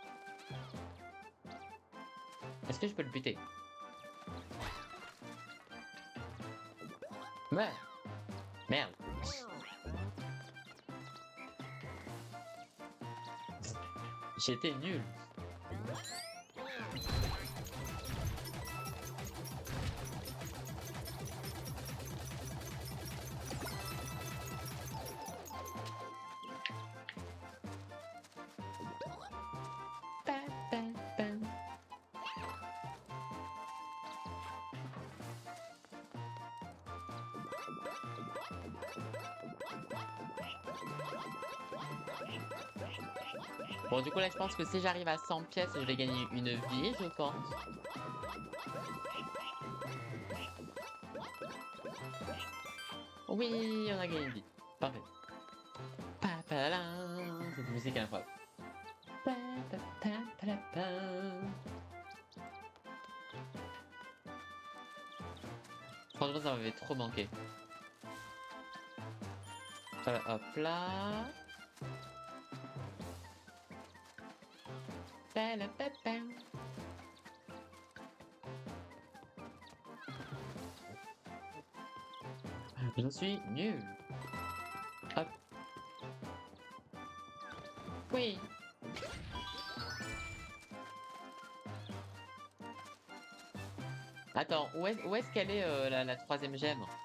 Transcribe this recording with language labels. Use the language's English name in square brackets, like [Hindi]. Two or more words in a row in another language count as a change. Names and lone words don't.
[French] Est-ce que je peux le buter? Ouais, merde. J'étais nul. Pa, pa, pa. Bon, du coup, là, je pense que si j'arrive à 100 pièces, je vais gagner une vie, je pense. Oui, on a gagné une vie. Parfait. Pa, pa, la, la. Cette musique est incroyable. Pa, pa, pa, pa, la, pa. Franchement, ça m'avait trop manqué. Hop là. Pa, la, pa, pa. Je suis nul. Hop. Oui. Attends, où est-ce qu'elle est, la troisième gemme?